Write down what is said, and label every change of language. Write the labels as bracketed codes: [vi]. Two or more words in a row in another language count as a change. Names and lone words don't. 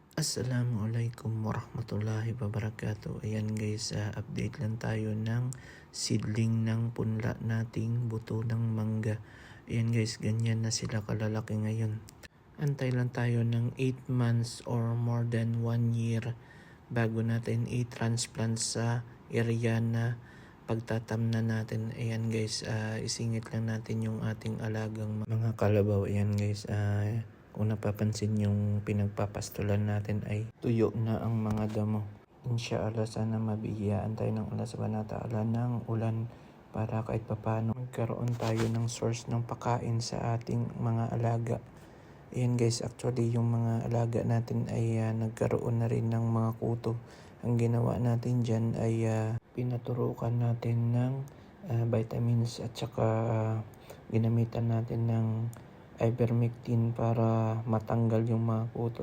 [ar] السلام عليكم ورحمة الله وبركاته. [tl] Ayan guys, update lang tayo ng seedling ng punla nating buto ng mangga. Ayan guys, ganyan na sila kalalaki ngayon. Antay lang tayo ng 8 months or [en] more than 1 year [tl] bago natin i-transplant sa area na pagtatamnan natin. Ayan guys, isingit lang natin yung ating alagang mga kalabaw. Ayan guys, kung napapansin yung pinagpapastulan natin ay tuyo na ang mga damo. [ar] إن شاء الله, [tl] sana mabigyan tayo ng [ar] الله سبحانه وتعالى [tl] ng ulan para kahit papano magkaroon tayo ng source ng pagkain sa ating mga alaga. Ayan guys, actually yung mga alaga natin ay nagkaroon na rin ng mga kuto. Ang ginawa natin dyan ay pinaturukan natin ng vitamins at saka ginamitan natin ng ivermectin para matanggal yung mga kuto.